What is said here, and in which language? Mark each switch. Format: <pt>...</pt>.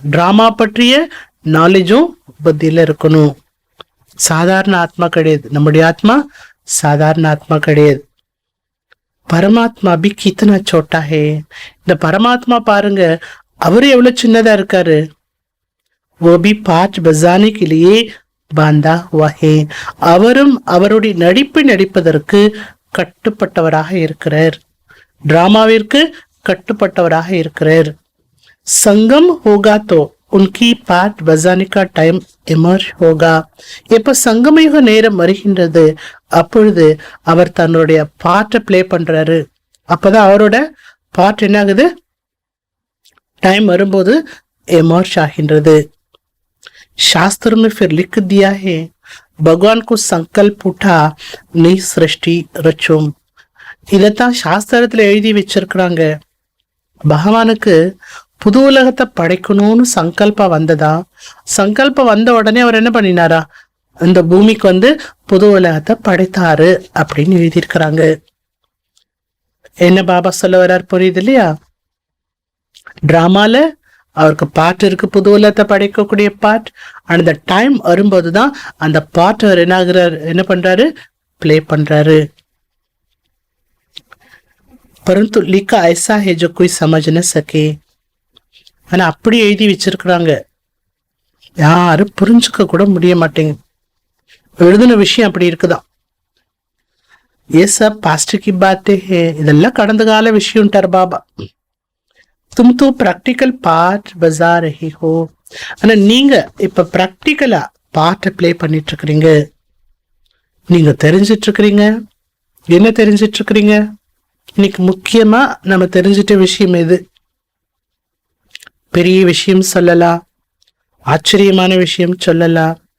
<ta>Drama பற்றிய நாலேஜும் புத்தியில இருக்கணும். சாதாரண ஆத்மா கிடையாது நம்முடைய ஆத்மா. சாதாரண ஆத்மா கிடையாது. பரமாத்மா பி கித்தனா சோட்டா ஹே. இந்த பரமாத்மா பாருங்க, அவரு எவ்வளவு சின்னதா இருக்காரு.</ta> <hi>वो भी पाठ बजाने के लिए बांधा हुआ है.</hi> <ta>அவரும் அவருடைய நடிப்பை நடிப்பதற்கு கட்டுப்பட்டவராக இருக்கிறார். டிராமாவிற்கு கட்டுப்பட்டவராக இருக்கிறார்.</ta> <hi>சங்கம் होगा तो उनकी पाठ बजाने का टाइम इमर्ज होगा.</hi> <ta>எப்ப சங்கமயுக நேரம் வருகின்றது அப்பொழுது அவர் தன்னுடைய பாட்டை பிளே பண்றாரு. அப்பதான் அவரோட பாட்டு என்ன ஆகுது? டைம் வரும்போது इमर्ज ஆகின்றது.</ta> <hi>शास्त्र में फिर लिख दिया है भगवान को संकल्प उठा नई सृष्टि रचुम.</hi> <ta>இதத்தான் சாஸ்திரத்துல எழுதி வச்சிருக்கிறாங்க. பகவானுக்கு புது உலகத்தை படைக்கணும்னு சங்கல்பம் வந்ததா? சங்கல்பம் வந்த உடனே அவர் என்ன பண்ணினாரா? இந்த பூமிக்கு வந்து புது உலகத்தை படைத்தாரு அப்படின்னு எழுதியிருக்கிறாங்க. என்ன பாபா சொல்ல வர்றார் புரியுது இல்லையா? டிராமால அவருக்கு பாட்டு இருக்கு, புது உலகத்தை படைக்கக்கூடிய பாட். அந்த டைம் வரும்போதுதான் அந்த பாட்டு அவர் என்ன பண்றாரு? பிளே பண்றாரு.</ta> <hi>परंतु लिखा ऐसा है जो कोई समझ न सके.</hi> <ta>ஆனா அப்படி எழுதி வச்சிருக்கிறாங்க, யாரும் புரிஞ்சுக்க கூட முடிய மாட்டேங்க. எழுதின விஷயம் அப்படி இருக்குதான்.</ta> <hi>ये सब पास्ट की बातें हैं.</hi> <ta>இதெல்லாம் கடந்த கால விஷயம்ட்டார் பாபா.</ta> <hi>तुम तो प्रैक्टिकल पार्ट बजा रही हो.</hi> <ta>ஆனா நீங்க இப்ப பிராக்டிக்கலா பாட்டை பிளே பண்ணிட்டு இருக்கிறீங்க. நீங்க தெரிஞ்சிட்டு இருக்கிறீங்க. என்ன தெரிஞ்சிட்டு இருக்கிறீங்க? இன்னைக்கு முக்கியமா நம்ம தெரிஞ்சிட்ட விஷயம் எது? பெரிய விஷயம் சொல்லலாம், ஆச்சரியமான விஷயம் சொல்லலாம்.</ta>